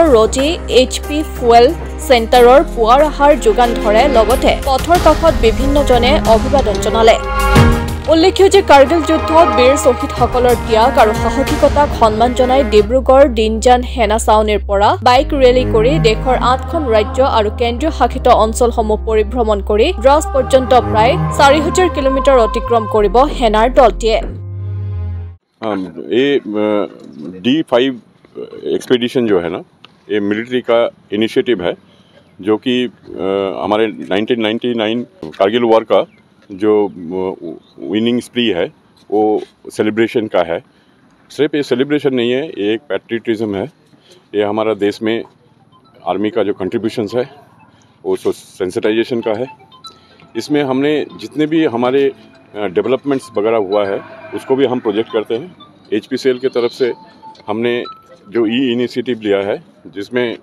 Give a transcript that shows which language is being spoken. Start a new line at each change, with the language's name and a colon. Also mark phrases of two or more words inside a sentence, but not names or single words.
Assamese: ৰজি HP ফুৱেল চেণ্টাৰৰ পুৱাৰ আহাৰ যোগান ধৰে লগতে পথৰ কাষত বিভিন্নজনে অভিবাদন জনালে উল্লেখ্য যে কাৰ্গিল যুদ্ধত বীৰ শ্বহীদসকলৰ ত্যাগ আৰু সাহসিকতাক সন্মান জনাই ডিব্ৰুগড় দিনজান সেনা ছাউনীৰ পৰা বাইক ৰেলী কৰি দেশৰ ৮খন ৰাজ্য আৰু কেন্দ্ৰীয় শাসিত অঞ্চলসমূহ পৰিভ্ৰমণ কৰি দ্ৰাছ পৰ্যন্ত প্ৰায় ৪০০০ কিলোমিটাৰ অতিক্ৰম কৰিব সেনাৰ দলটিয়ে
Hindi: ये D5 एक्सपेडिशन जो है ना ये मिलिट्री का इनिशिएटिव है जो कि हमारे 1999 कारगिल वॉर का जो
English: winning spree
Hindi: है वो सेलिब्रेशन का है सिर्फ ये सेलिब्रेशन नहीं है ये एक पैट्रियटिज्म है ये हमारा देश में आर्मी का जो कंट्रीब्यूशंस है वो सेंसिटाइजेशन का है इसमें हमने जितने भी हमारे डेवलपमेंट्स वगैरह हुआ है उसको भी हम प्रोजेक्ट करते हैं HPCL की तरफ से हमने जो इनिशिएटिव लिया है जिसमें